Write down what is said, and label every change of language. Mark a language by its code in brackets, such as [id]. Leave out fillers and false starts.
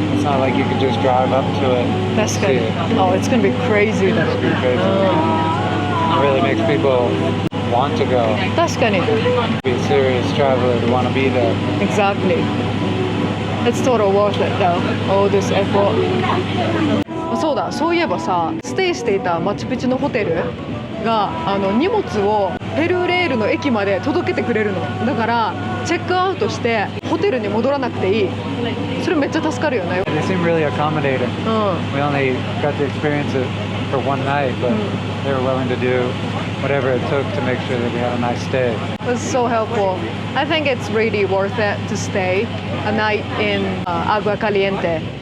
[en] It's not like you can just drive up to it. [ja] 確か [en] See [ja] に [en] it. Oh, it's gonna be crazy [ja] だろ [en] It's pretty crazy. It really makes people want to go. [ja] 確かに [en] Be a serious traveler to want to be there. Exactly. It's total worth it though. All this effort. [ja] そうだ、そういえばさ、ステイしていたマチュピチュのホテルが荷物をペルーレールの駅まで届けてくれるの。だからチェックアウトしてホテルに戻らなくていい。それめっちゃ助かるよね。 [en] And they seem really accommodating. [ja] うん。 [en] We only got to experience it for one night, but they were willing to do whatever it took to make sure that we had a nice stay. It was so helpful. I think it's really worth it to stay a night in Agua Caliente.